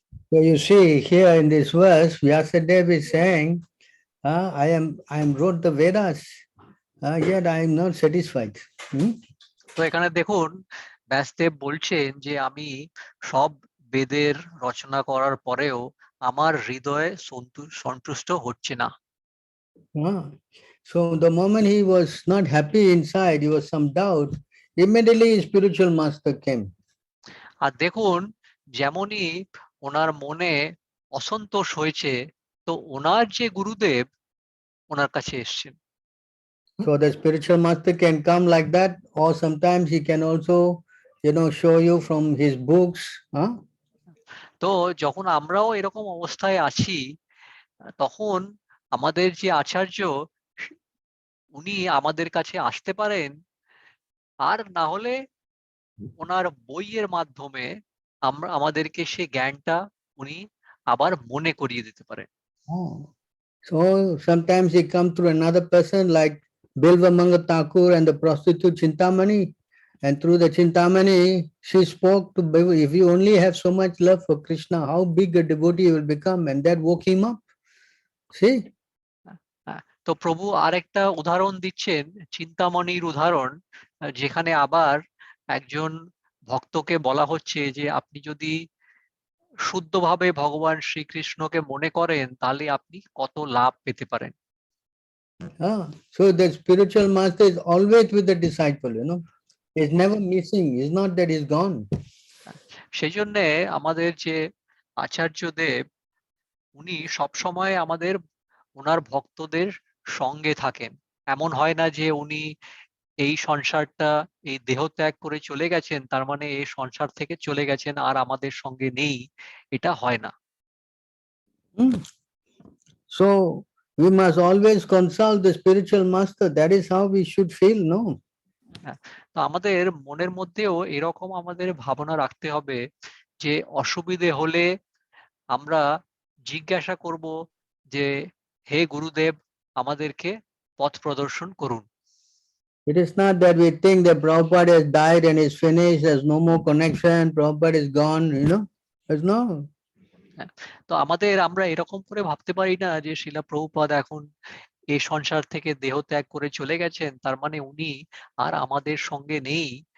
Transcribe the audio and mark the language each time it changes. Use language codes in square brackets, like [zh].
[en] So you see here in this verse, Vyasadeva is saying, I am wrote the Vedas, yet I am not satisfied. [bn] তো এখানে দেখুন ব্যাসদেব বলছেন যে আমি সব বেদের রচনা করার পরেও আমার হৃদয়ে সন্তুষ্ট হচ্ছে না। [en] So the moment he was not happy inside, he was some doubt, immediately his spiritual master came. [bn] আর দেখুন যেমনই ওনার মনে অসন্তোষ হয়েছে, তো ওনার যে গুরুদেব ওনার কাছে এসেছেন। [en] So the spiritual master can come like that, or sometimes he can also, show you from his books. [bn] তো যখন আমরাও এরকম অবস্থায় আছি, তখন আমাদের যে আচার্য উনি আমাদের কাছে আসতে পারেন, আর না হলে ওনার বইয়ের মাধ্যমে আমাদেরকে সে জ্ঞানটা উনি আবার মনে করিয়ে দিতে পারেন। [en] So sometimes he come through another person like Bilvamanga Thakur and the prostitute Chintamani, and through the Chintamani she spoke to, if you only have so much love for Krishna, how big a devotee you will become, and that woke him up. See? [bn] তো প্রভু আরেকটা উদাহরণ দিচ্ছেন, চিন্তামণির উদাহরণ, যেখানে আবার একজন ভক্তকে বলা হচ্ছে যে আপনি যদি শুদ্ধভাবে ভগবান শ্রীকৃষ্ণকে মনে করেন তাহলে আপনি কত লাভ পেতে পারেন। [en] So the spiritual master is always with the disciple, he's never missing, it's not that he's gone. [bn] সেই জন্য আমাদের যে আচার্য দেব উনি সব সময় আমাদের ওনার ভক্তদের সঙ্গে থাকেন। এমন হয় না যে উনি এই সংসারটা, এই দেহ ত্যাগ করে চলে গেছেন, তার মানে এই সংসার থেকে চলে গেছেন আর আমাদের সঙ্গে নেই, এটা হয় না। [en] So we must always consult the spiritual master. That is how we should feel, no? [bn] তো আমাদের মনের মধ্যেও এরকম আমাদের ভাবনা রাখতে হবে যে অসুবিধে হলে আমরা জিজ্ঞাসা করব যে হে গুরুদেব আমাদেরকে পথ প্রদর্শন করুন। [en] It is not that we think that Prabhupada has died and is finished, there's no more connection, Prabhupada is gone, you know. There's no. [bn] তো আমরা এরকম করে ভাবতে পারি না যে শিলা প্রভুপাদ এখন এই সংসার থেকে দেহ ত্যাগ করে চলে গেছেন, তার মানে উনি আর আমাদের সঙ্গে নেই।